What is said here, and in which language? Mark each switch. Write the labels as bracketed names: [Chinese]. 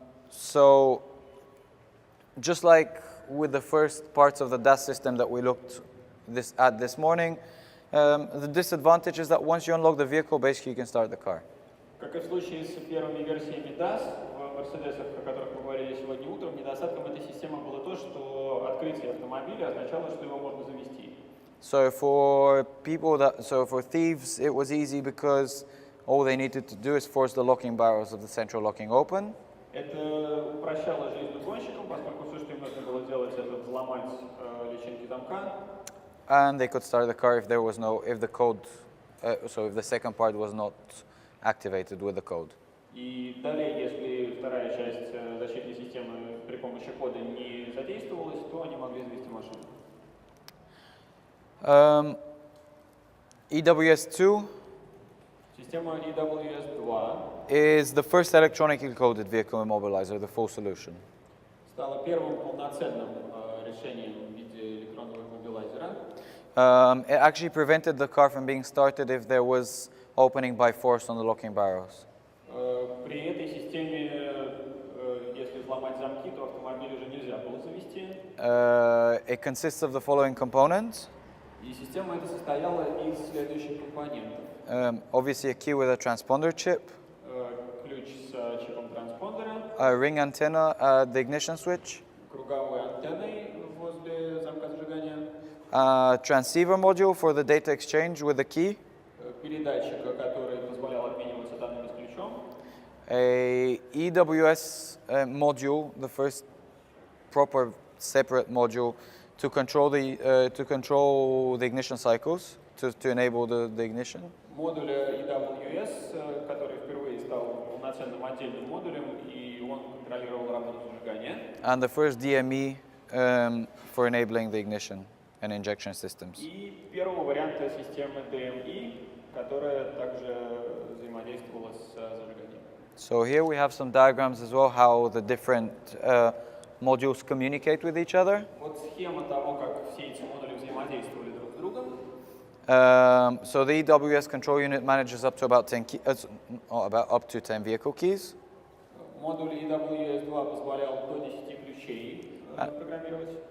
[English] So, just like with the first parts of the DAS system that we looked at this morning, the disadvantage is that once you unlock the vehicle, basically you can start the car. [Russian] Как и в случае с первыми версиями DAS, в Мерседесах, о которых мы говорили сегодня утром, недостатком этой системы было то, что открытие автомобиля означало, что его можно завести. [English] So for thieves, it was easy because all they needed to do is force the locking barrels of the central locking open. [Russian] Это упрощало жизнь угонщикам, поскольку все, что им нужно было делать, это взломать личинки замка. [English] And they could start the car if the second part was not activated with the code. [Russian] И далее, если вторая часть защитной системы при помощи кода не задействовалась, то они могли завести машину. [English] EWS2 [Russian] Система EWS2 [English] is the first electronically coded vehicle immobilizer, the full solution. [Russian] стала первым полноценным решением в виде электронного иммобилайзера. [English] It actually prevented the car from being started if there was opening by force on the locking barrels. [Russian] При этой системе, если взломать замки, то автомобиль уже нельзя было завести. [English] It consists of the following components. [Russian] И система эта состояла из следующих компонентов. [English] Obviously a key with a transponder chip, [Russian] Ключ с чипом транспондера, [English] a ring antenna at the ignition switch, [Russian] круговой антенной возле замка зажигания, [English] a transceiver module for the data exchange with the key, [Russian] передатчик, который позволял обмениваться данными с ключом, [English] a EWS module, the first proper separate module to control the ignition cycles, to enable the ignition. [Russian] модуль EWS, который впервые стал полноценным отдельным модулем, и он контролировал работу зажигания. [English] And the first DME for enabling the ignition and injection systems. [Russian] И первого варианта системы DME, которая также взаимодействовала с зажиганием. [English] So here we have some diagrams as well, how the different modules communicate with each other. [Russian] Вот схема того, как все эти модули взаимодействовали друг с другом. [English] So the EWS control unit manages up to about 10 vehicle keys. [Russian] Модуль EWS2 позволял до 10 ключей программировать.